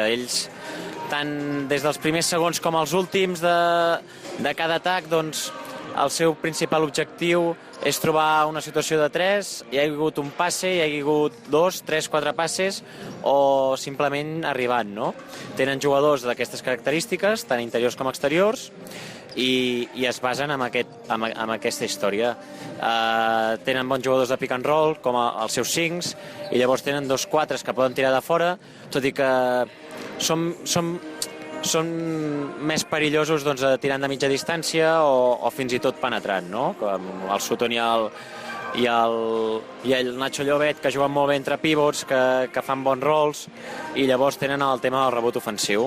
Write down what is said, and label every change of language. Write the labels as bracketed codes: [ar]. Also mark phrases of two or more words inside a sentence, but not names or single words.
[ca] Ells, tant des dels primers segons com els últims de cada atac, doncs el seu principal objectiu és trobar una situació de 3, hi ha hagut un passe, hi ha hagut 2, 3, 4 passes o simplement arribant, no? Tenen jugadors d'aquestes característiques, tant interiors com exteriors, i es basen en aquesta història. Tenen bons jugadors de [en] pick and roll, [ca] com els seus 5, i llavors tenen 2 4 que poden tirar de fora, tot i que són més perillosos tirant de mitja distància o fins i tot penetrant, no? Com el Sutton i el Nacho Llobet, que juguen molt bé entre pivots, que fan bons rols, i llavors tenen el tema del rebot ofensiu.